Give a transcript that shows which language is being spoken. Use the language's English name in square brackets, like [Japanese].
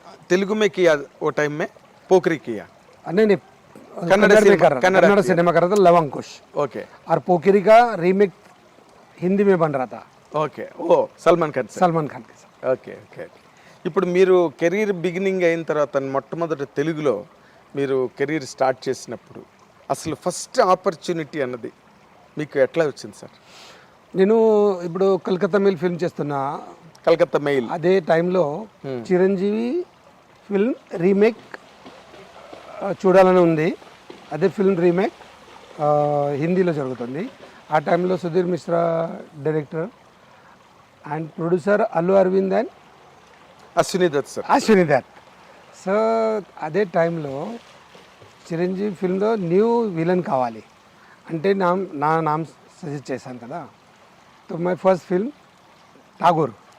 [Hindi] तेलुगु में किया वो टाइम में, पोखरी किया. नहीं नहीं कन्नड़ सिनेमा कर रहा था, लव अंकुश. ओके. और पोखरी का रीमेक हिंदी में बन रहा था, [Telugu] ఓకే. ఓ సల్మాన్ ఖాన్ సార్. [Hindi] सलमान खान के साथ. [Telugu] Okay okay. ఇప్పుడు మీరు కెరీర్ బిగినింగ్ అయిన తర్వాత మొట్టమొదటి తెలుగులో మీరు కెరీర్ స్టార్ట్ చేసినప్పుడు అసలు ఫస్ట్ ఆపర్చునిటీ అన్నది మీకు ఎట్లా వచ్చింది సార్? నేను ఇప్పుడు కలకత్తా మెయిల్ ఫిల్మ్ చేస్తున్నా. కలకత్తా మెయిల్ అదే టైంలో చిరంజీవి ఫిల్మ్ రీమేక్ చూడాలని ఉంది. అదే ఫిల్మ్ రీమేక్ హిందీలో జరుగుతుంది. ఆ టైంలో Sudheer Mishra director and producer Allu Arvind and Ashwini Dutt sir. Ashwini Dutt. So అదే టైంలో చిరంజీవి ఫిల్మ్లో న్యూ విలన్ కావాలి అంటే నా నామ్ సజెస్ట్ చేశాను కదా. [Hindi] तो मैं फर्स्ट फिल्म ठाकुर.